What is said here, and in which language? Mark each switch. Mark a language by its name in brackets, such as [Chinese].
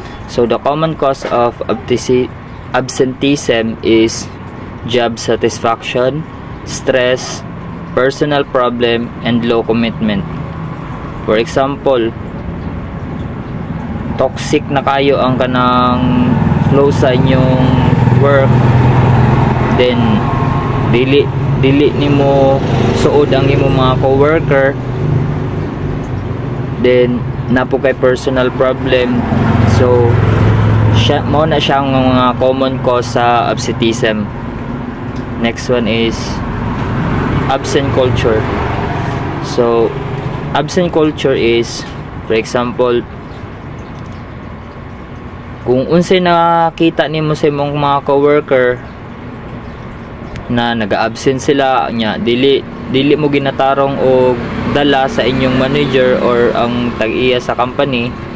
[English] So the common cause of absenteeism is job satisfaction, stress, personal problem, and low commitment. For example, [Cebuano] toxic na kayo ang kanang flow sa inyong work, then dili nimo suod ang imong mga coworker, then napo kay personal problem. So mo na siyang mga common cause sa absenteeism. [English] Next one is absent culture. So absent culture is, for example, [Cebuano] kung unsay nakita nimo sa imong mga coworker na nag-absent sila nya, dili mo ginatarong o dala sa inyong manager or ang tag-iya sa company.